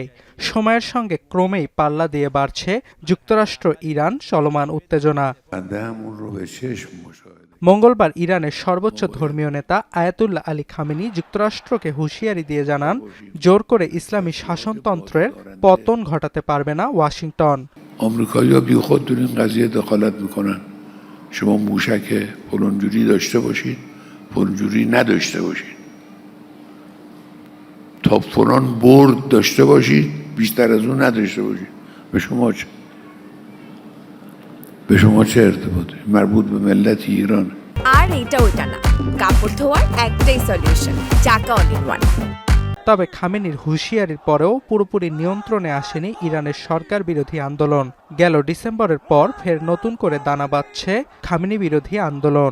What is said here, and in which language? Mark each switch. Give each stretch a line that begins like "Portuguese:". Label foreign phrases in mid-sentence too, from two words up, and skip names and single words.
Bangla: সময়ের সঙ্গে ক্রমেই পাল্লা দিয়ে বাড়ছে যুক্তরাষ্ট্র ইরান চলমান উত্তেজনা। মঙ্গলবার ইরানের সর্বোচ্চ ধর্মীয় নেতা আয়াতুল্লাহ আলী খামেনি যুক্তরাষ্ট্রকে হুঁশিয়ারি দিয়ে জানান, জোর করে ইসলামী শাসনতন্ত্রের পতন ঘটাতে পারবে না ওয়াশিংটন।
Persian: آمریکایی‌ها بیخود در این قضیه دخالت میکنن. شما موشک فلانجوری داشته باشید، فلانجوری نداشته باشید. تا فلان برد داشته باشید، بیشتر از اون نداشته باشید. به شما چه؟ به شما چه ارتباطی؟ مربوط به ملت ایران.
Bangla: আর এটা ওটা না, কাপড় ধোয়ার একটাই সলিউশন, চাকা
English: all in one.
Bangla: তবে খামেনির হুঁশিয়ারির পরেও পুরোপুরি নিয়ন্ত্রণে আসেনি ইরানের সরকার বিরোধী আন্দোলন। গেল ডিসেম্বরের পর ফের নতুন করে দানা বাঁধছে খামেনি বিরোধী আন্দোলন।